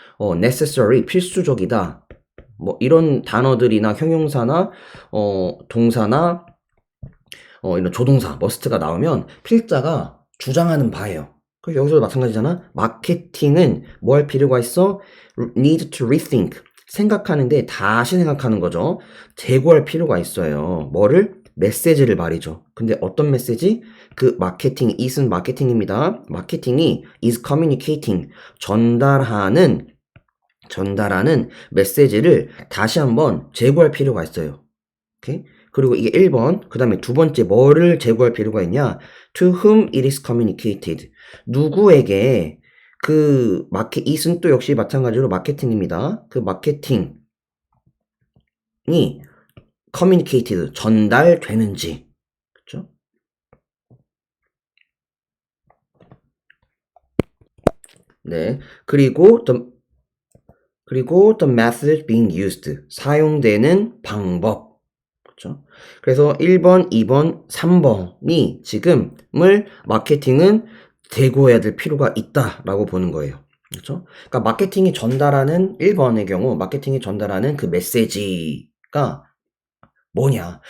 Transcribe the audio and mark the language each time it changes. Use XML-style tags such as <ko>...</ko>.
<ko>necessary 필수적이다. 뭐 이런 단어들이나 형용사나 동사나 이런 조동사 must가 나오면 필자가 주장하는 바예요. 그럼 여기서도 마찬가지잖아. 마케팅은 뭐 할 필요가 있어?</ko> <en>need to rethink.</en> <ko>생각하는데 다시 생각하는 거죠. 재고할 필요가 있어요. 뭐를? 메시지를 말이죠. 근데 어떤 메시지? 그 마케팅, is은 마케팅입니다. 마케팅이</ko> <en>is communicating.</en> <ko>전달하는 메시지를 다시 한번 재고할 필요가 있어요. 오케이? 그리고 이게 1번, 그 다음에 두 번째 뭐를 재고할 필요가 있냐?</ko> <en>To whom it is communicated.</en> <ko>누구에게 is는 또 역시 마찬가지로 마케팅입니다. 그 마케팅이 communicated, 전달되는지. 그쵸? 네. 그리고</ko> <en>the method being used.</en> <ko>사용되는 방법. 그렇죠? 그래서 1번, 2번, 3번이 지금을 마케팅은 대고해야 될 필요가 있다라고 보는 거예요. 그렇죠? 그러니까 마케팅이 전달하는 1번의 경우 마케팅이 전달하는 그 메시지가 뭐냐?</ko>